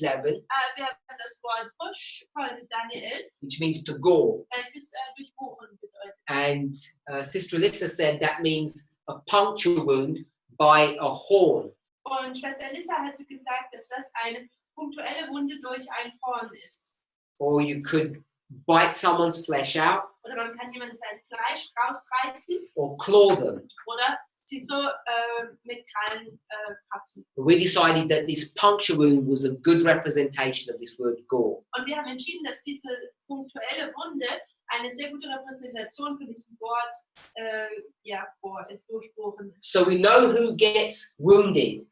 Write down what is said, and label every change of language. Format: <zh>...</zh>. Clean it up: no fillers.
<de>Wir haben das Wort push von Daniel 11,</de> <en>which means to gore.</en> <de>welches durchbohren bedeutet.</de> <en>And Sister Alyssa said that means a puncture wound by a horn.</en> <de>Und Schwester Elissa hat gesagt, dass das eine punktuelle Wunde durch ein Horn ist.</de> <en>Or you could bite someone's flesh out</en> <de>oder man kann jemand sein Fleisch rausreißen</de> <en>or claw them.</en> <de>oder sie so mit Krallen kratzen.</de> <en>But we decided that this puncture wound was a good representation of this word gore.</en> <de>Und wir haben entschieden, dass diese punktuelle Wunde eine sehr gute Repräsentation für diesen Wort Bohr ist, durchbohren ist.</de> <en>So we know who gets wounded.</en>